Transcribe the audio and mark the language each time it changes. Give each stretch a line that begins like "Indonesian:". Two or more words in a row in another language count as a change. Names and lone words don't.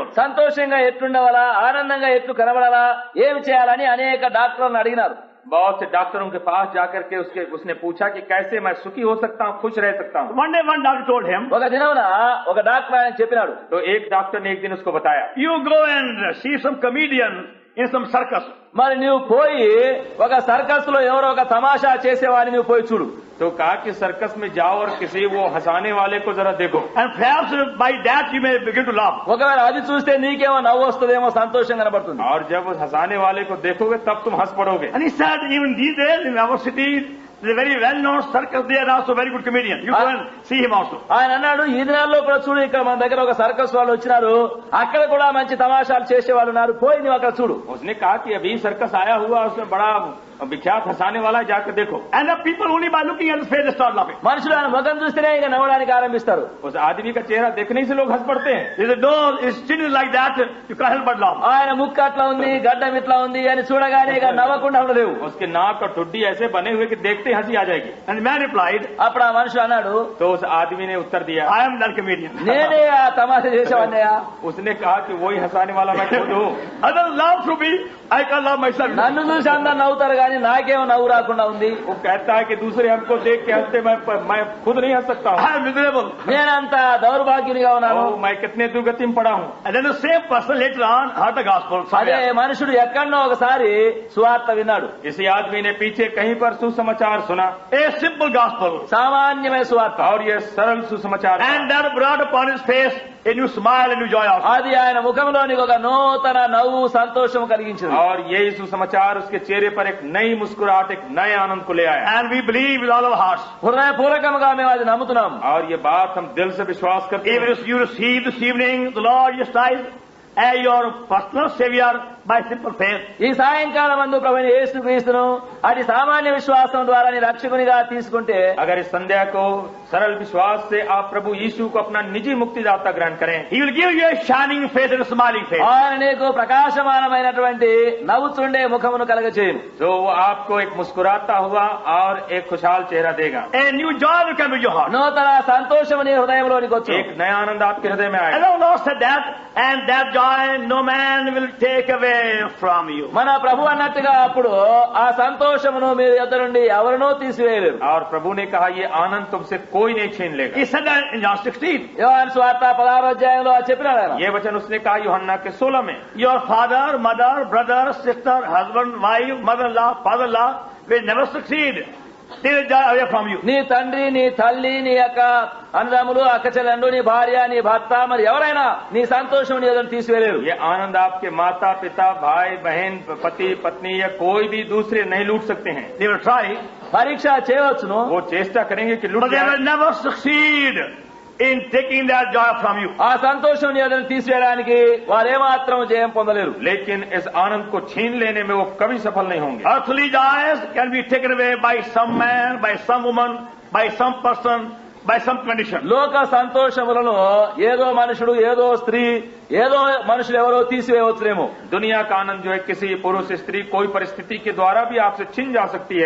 Telugu: సంతోషంగా ఎట్లుండవాలా, ఆనందంగా ఎట్లు కనబడాలా, ఏమి చేయాలని అనేక డాక్టర్లను అడిగినారు.
Hindi: बहुत से डॉक्टरों के पास जाकर के उसने पूछा कि कैसे मैं सुखी हो सकता हूँ, खुश रह सकता हूँ।
English: One day one doctor told him,
Telugu: ఒక దినమున ఒక డాక్టర్ ఆయన చెప్పినాడు,
Hindi: तो एक डॉक्टर ने एक दिन उसको बताया,
English: you go and see some comedian in some circus.
Telugu: మరి నువ్వు పోయి ఒక సర్కస్ లో ఎవరో ఒక తమాషా చేసేవాడిని నువ్వు పోయి చూడు.
Hindi: तो कहा कि सर्कस में जाओ और किसी वो हंसाने वाले को जरा देखो,
English: And perhaps by that you may begin to laugh.
Telugu: ఒకవేళ అది చూస్తే నీకేమో నవ్వు వస్తుందేమో, సంతోషం కనబడుతుంది.
Hindi: और जब उस हंसाने वाले को देखोगे तब तुम हंस पड़ोगे।
English: And he said, even these days in our city, there's a very well-known circus there, also very good comedian. You go and see him also.
Telugu: ఆయన అన్నాడు, ఈ దినాల్లో కూడా చూడు, ఇక్కడ మన దగ్గర ఒక సర్కస్ వాళ్ళు వచ్చినారు, అక్కడ కూడా మంచి తమాషాలు చేసే వాళ్ళు ఉన్నారు, పోయి నువ్వు అక్కడ చూడు.
Hindi: उसने कहा कि अभी सर्कस आया हुआ, उसमें बड़ा विख्यात हंसाने वाला है, जाकर देखो।
English: And the people only by looking at his face they start laughing.
Telugu: మనుషులు ఆయన ముఖం చూస్తేనే ఇక నవ్వడానికి ఆరంభిస్తారు.
Hindi: उस आदमी का चेहरा देखने से लोग हंस पड़ते हैं।
English: He said, no, his chin is like that, you can't help but laugh.
Telugu: ఆయన ముక్కు అట్లా ఉంది, గడ్డం ఇట్లా ఉంది అని చూడగానే ఇక నవ్వకుండా ఉండలేవు.
Hindi: उसके नाक और ठुड्डी ऐसे बने हुए कि देखते ही हंसी आ जाएगी।
English: And the man replied,
Telugu: అప్పుడు ఆ మనుషుడు అన్నాడు,
Hindi: तो उस आदमी ने उत्तर दिया,
English: I am that comedian.
Telugu: నేనే ఆ తమాషా చేసేవాడినయ్యా.
Hindi: उसने कहा कि वही हंसाने वाला मैं खुद हूँ।
English: Others laugh through me, I can't laugh myself.
Telugu: నన్ను చూసి అందరు నవ్వుతారు కానీ నాకేమో నవ్వు రాకుండా ఉంది.
Hindi: वो कहता है कि दूसरे हमको देख के हंसते, मैं खुद नहीं हंस सकता हूँ.
English: I am miserable.
Telugu: నేనంత దౌర్భాగ్యునిగా ఉన్నాను.
Hindi: मैं कितने दुर्गति में पड़ा हूँ.
English: And then the same person later on heard the gospel.
Telugu: అదే మనుషుడు ఎక్కడో ఒకసారి సువార్త విన్నాడు.
Hindi: इसी आदमी ने पीछे कहीं पर सुसमाचार सुना,
English: A simple gospel.
Telugu: సామాన్యమైన సువార్త.
Hindi: और ये सरल सुसमाचार था.
English: And that brought upon his face a new smile and new joy also.
Telugu: అది ఆయన ముఖంలోనికి ఒక నూతన నవ్వు సంతోషం కలిగించింది.
Hindi: और यही सुसमाचार उसके चेहरे पर एक नई मुस्कुराहट, एक नए आनंद को ले आया.
English: And we believe with all our hearts.
Telugu: హృదయపూర్వకంగా మేము అది నమ్ముతున్నాం.
Hindi: और ये बात हम दिल से विश्वास करते
English: Even
Hindi: हैं.
English: if you receive this evening the Lord Jesus Christ as your personal Savior by simple faith,
Telugu: ఈ సాయంకాలం మందు ప్రభువైన యేసుక్రీస్తును అటు సామాన్య విశ్వాసం ద్వారా నీ రక్షకునిగా తీసుకుంటే,
Hindi: अगर इस संध्या को सरल विश्वास से आप प्रभु यीशु को अपना निजी मुक्तिदाता ग्रहण करें,
English: He will give you a shining face and a smiling face.
Telugu: ఆయన నీకు ప్రకాశమానమైనటువంటి నవ్వుతుండే ముఖమును కలగచేయును.
Hindi: जो वो आपको एक मुस्कुराता हुआ और एक खुशहाल चेहरा देगा.
English: A new joy will come in your heart.
Telugu: నూతన సంతోషము నీ హృదయంలోనికి వచ్చు.
Hindi: एक नया आनंद आपके हृदय में
English: And
Hindi: आएगा.
English: the Lord said that, and that joy no man will take away from you.
Telugu: మన ప్రభు అన్నట్టుగా అప్పుడు ఆ సంతోషమును మీ యొద్ద నుండి ఎవరినో తీసివేయలేరు.
Hindi: और प्रभु ने कहा ये आनंद तुमसे कोई नहीं छीन लेगा.
English: He said that in John 16.
Telugu: యోహాను సువార్త 16వ అధ్యాయంలో చెప్పినాడు ఆయన.
Hindi: ये वचन उसने कहा यूहन्ना के 16 में.
English: Your father, mother, brother, sister, husband, wife, mother-in-law, father-in-law will never succeed till they die away from you.
Telugu: నీ తండ్రి, నీ తల్లి, నీ యొక్క అన్నదమ్ములు, అక్క చెల్లెండ్రు, నీ భార్య, నీ భర్త, మరి ఎవరైనా నీ సంతోషం నీ ఎదురు తీసివేయలేరు.
Hindi: ये आनंद आपके माता पिता भाई बहन पति पत्नी या कोई भी दूसरे नहीं लूट सकते हैं.
English: They will try,
Telugu: పరీక్ష చేయవచ్చును,
Hindi: वो चेष्टा करेंगे कि लूट
English: but they
Hindi: जाए,
English: will never succeed in taking that joy from you.
Telugu: ఆ సంతోషం నీ ఎదురు తీసివేయడానికి వారేమాత్రం జయం పొందలేరు.
Hindi: लेकिन इस आनंद को छीन लेने में वो कभी सफल नहीं होंगे.
English: Earthly joys can be taken away by some man, by some woman, by some person, by some condition.
Telugu: లోక సంతోషములను ఏదో మనుషుడు, ఏదో స్త్రీ, ఏదో మనుషులు ఎవరో తీసివేయవచ్చునేమో.
Hindi: दुनिया का आनंद जो है किसी पुरुष स्त्री कोई परिस्थिति के द्वारा भी आपसे छीन जा सकती है.